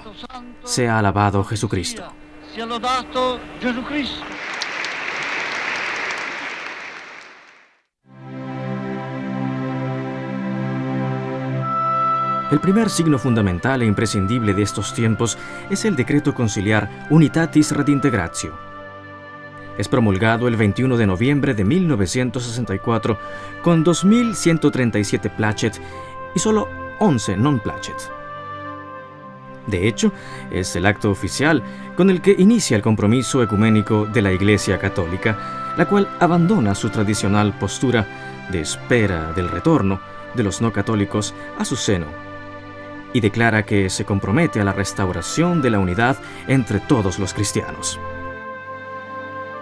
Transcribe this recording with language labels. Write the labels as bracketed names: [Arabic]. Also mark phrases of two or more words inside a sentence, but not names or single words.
[Spanish] Sea alabado Jesucristo. El primer signo fundamental e imprescindible de estos tiempos es el decreto conciliar Unitatis Redintegratio. Es promulgado el 21 de noviembre de 1964 con 2.137 placet y solo 11 [Latin] non placet. [Spanish] De hecho, es el acto oficial con el que inicia el compromiso ecuménico de la Iglesia Católica, la cual abandona su tradicional postura de espera del retorno de los no católicos a su seno y declara que se compromete a la restauración de la unidad entre todos los cristianos.